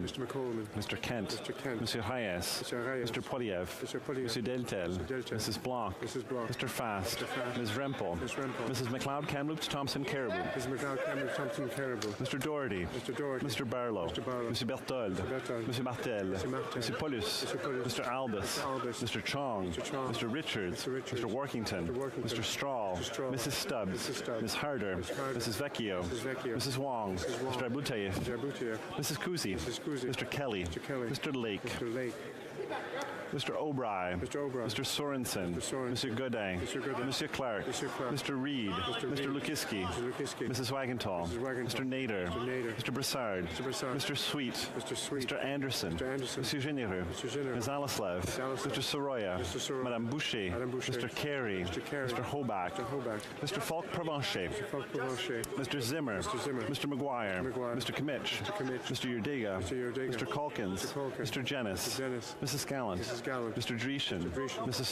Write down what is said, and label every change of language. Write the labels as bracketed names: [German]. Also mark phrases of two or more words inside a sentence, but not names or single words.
[English] Mr. Kent. Monsieur Hayes. Mr. Poiliev. Monsieur Deltel. Mrs. Bloch. Mr. Fast. Ms. Rempel. Mrs. McLeod Kamloops Thompson Caribou. Mr. Doherty. Mr. Barlow. Monsieur Berthold. Monsieur Martel. Monsieur Paulus. Mr. Albus. Mr. Chong. Mr. Richards. Mr. Workington. Mr. Strahl. Mrs. Stubbs. Ms. Harder. Mrs. Vecchio. Mrs. Wong. Mr. Abutayev. Mrs. Kuzi. Mr. Kelly. Mr. Lake. Mr. O'Brien. Mr. Sorensen. Mr. Godin. Mr. Clark. Mr. Reed. Mr. Lukiski. Mrs. Wagenthal. Mr. Nader. Mr. Broussard. Mr. Sweet. Mr. Anderson. Mr. Généreux. Ms. Alislav. Mr. Soroya. Madame Boucher. Mr. Carey. Mr. Hobach. Mr. Falk Provencher. Mr. Zimmer. Mr. McGuire. Mr. Kimmich. Mr. Udega. Mr. Calkins. Mr. Jennis. Mrs. Gallant. Mr. Dreeshen. Mrs.